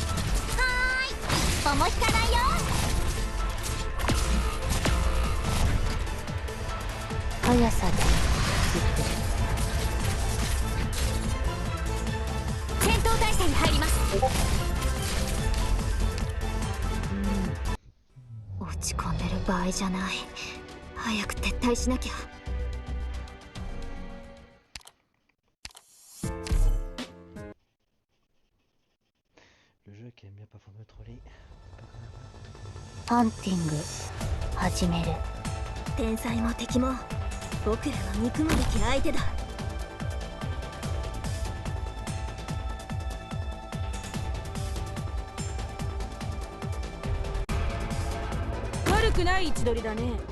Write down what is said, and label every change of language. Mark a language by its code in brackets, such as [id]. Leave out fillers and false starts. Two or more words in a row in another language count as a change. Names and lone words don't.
[ja] 一歩も引かないよ。速さでゆっくり。戦闘態勢に入ります。落ち込んでる場合じゃない。早く撤退しなきゃ。 [fr] Le jeu qui aime bien parfois me troller. [ja] ハンティング始める。天才も敵も僕らの憎むべき相手だ。悪くない位置取りだね。